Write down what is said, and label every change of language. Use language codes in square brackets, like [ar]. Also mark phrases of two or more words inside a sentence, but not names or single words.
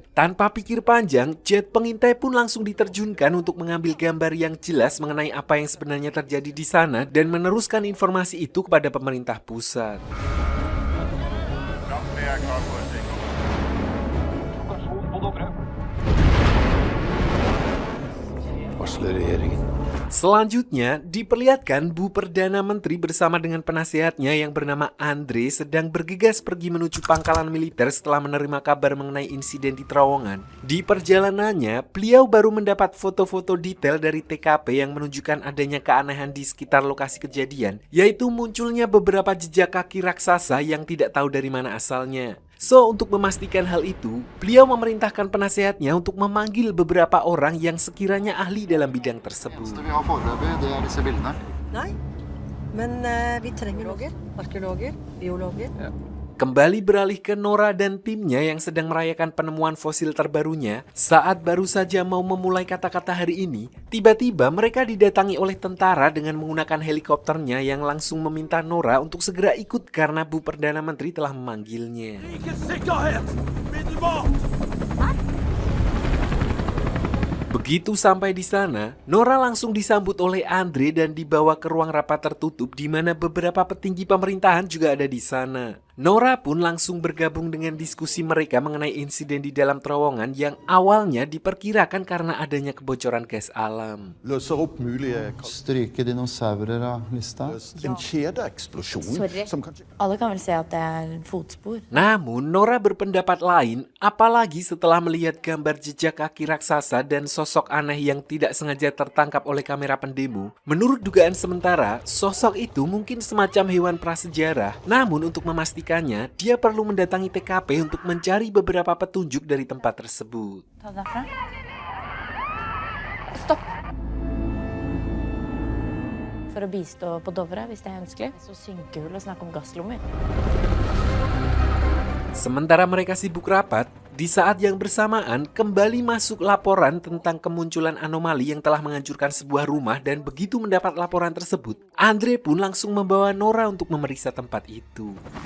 [id] Tanpa pikir panjang, jet pengintai pun langsung diterjunkan untuk mengambil gambar yang jelas mengenai apa yang sebenarnya terjadi di sana dan meneruskan informasi itu kepada pemerintah pusat. [no] Varsler regjeringen. [id] Selanjutnya, diperlihatkan Bu Perdana Menteri bersama dengan penasehatnya yang bernama Andre sedang bergegas pergi menuju pangkalan militer setelah menerima kabar mengenai insiden di terowongan. Di perjalanannya, beliau baru mendapat foto-foto detail dari TKP yang menunjukkan adanya keanehan di sekitar lokasi kejadian, yaitu munculnya beberapa jejak kaki raksasa yang tidak tahu dari mana asalnya. So, untuk memastikan hal itu, beliau memerintahkan penasehatnya untuk memanggil beberapa orang yang sekiranya ahli dalam bidang tersebut. [no] Vi har foreløpig, det er disse bildene. Nei, men vi trenger arkeologer, biologer. [id] Kembali beralih ke Nora dan timnya yang sedang merayakan penemuan fosil terbarunya. Saat baru saja mau memulai kata-kata hari ini, tiba-tiba mereka didatangi oleh tentara dengan menggunakan helikopternya yang langsung meminta Nora untuk segera ikut karena Bu Perdana Menteri telah memanggilnya. Begitu sampai di sana, Nora langsung disambut oleh Andre dan dibawa ke ruang rapat tertutup di mana beberapa petinggi pemerintahan juga ada di sana. Nora pun langsung bergabung dengan diskusi mereka mengenai insiden di dalam terowongan yang awalnya diperkirakan karena adanya kebocoran gas alam. [no] Løser opp mulige Stryke dinosaurer av lista. en kjedeeksplosjon Sorry. som kanskje Alle kan vel se at det er fotspor. [id] Namun Nora berpendapat lain, apalagi setelah melihat gambar jejak kaki raksasa dan sosok aneh yang tidak sengaja tertangkap oleh kamera pendemo. Menurut dugaan sementara, sosok itu mungkin semacam hewan prasejarah. Namun untuk memastikannya, dia perlu mendatangi TKP untuk mencari beberapa petunjuk dari tempat tersebut. [no] Ta derfra. Stopp. for å bistå på Dovre hvis det er ønskelig. Så synkehull og snakk om gasslommer. [id] Sementara mereka sibuk rapat, di saat yang bersamaan kembali masuk laporan tentang kemunculan anomali yang telah menghancurkan sebuah rumah, dan begitu mendapat laporan tersebut, Andre pun langsung membawa Nora untuk memeriksa tempat itu.